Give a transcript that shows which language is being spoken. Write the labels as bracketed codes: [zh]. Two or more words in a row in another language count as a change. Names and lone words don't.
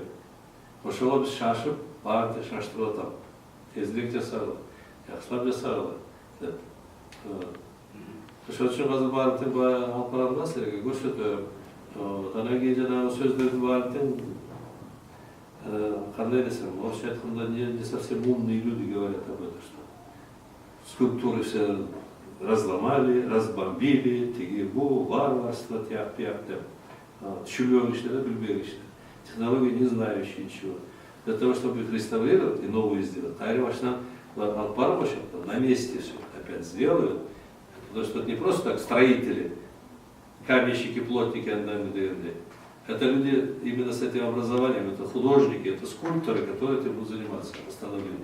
[ky] Ошого биз шашып, баарын шаштырып атабыз. Тезирээк жасагыла, жакшылап жасагыла деп. Ошон үчүн азыр баарын алып барам да силерге көрсөтөм. Анан кийин жанагы сөздөрдүн баарын кандай десем, орусча айтканда [ru] не совсем умные люди говорят об этом, что скульптуры все разломали, разбомбили, тигибу, варварство, тяп-тяп, чулёночные, билбегичные, технологии не знающие ничего. Для того, чтобы их реставрировать и новую сделать, Тайревашна на месте все опять сделают, потому что это не просто так строители, каменщики, плотники, это люди именно с этим образованием, это художники, это скульпторы, которые этим будут заниматься, восстановлением.